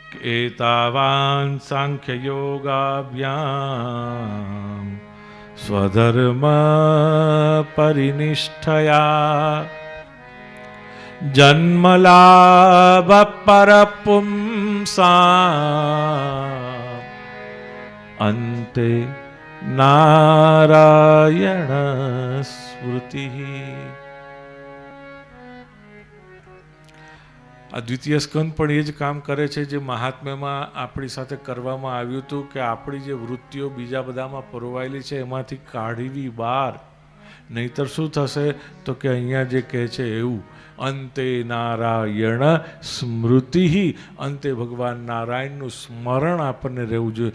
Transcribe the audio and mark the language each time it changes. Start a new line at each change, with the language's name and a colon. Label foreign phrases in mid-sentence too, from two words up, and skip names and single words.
Sanskrit: एतावान् सांख्ययोगाभ्यां स्वधर्म परिनिष्ठया जन्मलाभ परपुंसाम् अन्ते नारायण स्मृति।
Gujarati: આ દ્વિતીય સ્કંદ પણ એ જ કામ કરે છે જે મહાત્મ્યમાં આપણી સાથે કરવામાં આવ્યું હતું કે આપણી જે વૃત્તિઓ બીજા બધામાં પરોવાયેલી છે એમાંથી કાઢવી બહાર, નહીતર શું થશે તો કે અહીંયા જે કહે છે એવું અંતે નારાયણ સ્મૃતિ, અંતે ભગવાન નારાયણનું સ્મરણ આપણને રહેવું જોઈએ.